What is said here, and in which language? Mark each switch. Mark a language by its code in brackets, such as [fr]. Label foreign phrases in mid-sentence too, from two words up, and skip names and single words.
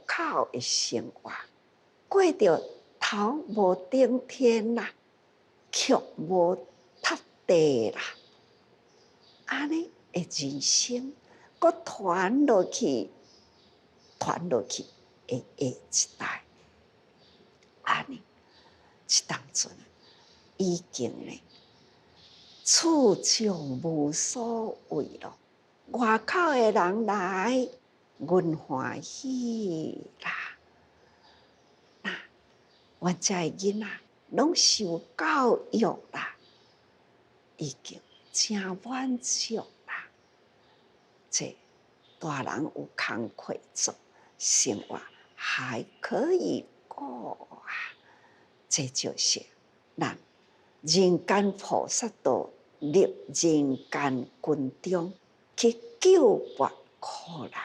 [nan] 口的生活，过着头无顶天啦，脚无踏地啦，安尼的人生，搁传落去，传落去的下一代，安尼，即当阵已经呢，处将无所谓咯。外口的人来，阮欢喜啦。那阮遮的囡仔拢受教育啦，已经真满足啦。这大人有工课做，生活还可以过啊。这就是咱人间菩萨道入人间军中去救拔苦难。